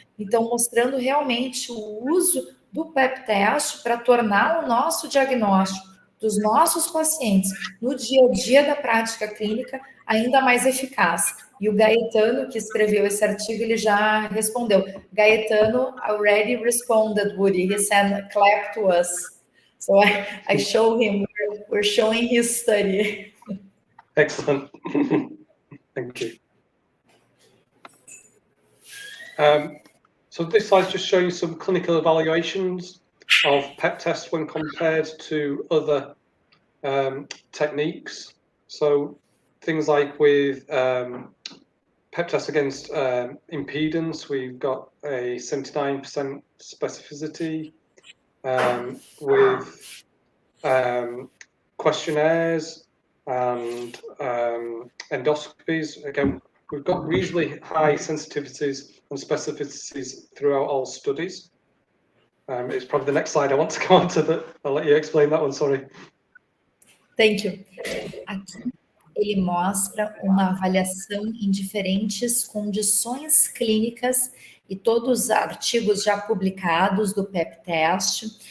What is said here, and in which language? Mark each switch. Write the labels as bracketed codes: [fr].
[pt] Então, mostrando realmente o uso do PEP teste para tornar o nosso diagnóstico dos nossos pacientes no dia a dia da prática clínica ainda mais eficaz. E o Gaetano, que escreveu esse artigo, ele já respondeu. [en] Gaetano already responded, Woody. He sent clap to us. So I show him, we're showing his study. Excellent. Thank you. So this slide's just showing some clinical evaluations of PEP tests when compared to other techniques. So things like with PEP tests against impedance, we've got a 79% specificity. With questionnaires and endoscopies, again, we've got reasonably high sensitivities and specificities throughout all studies. It's probably the next slide I want to go on to, but I'll let you explain that one, sorry. Thank you. [pt] Aqui ele mostra uma avaliação em diferentes condições clínicas e todos os artigos já publicados do PEP teste.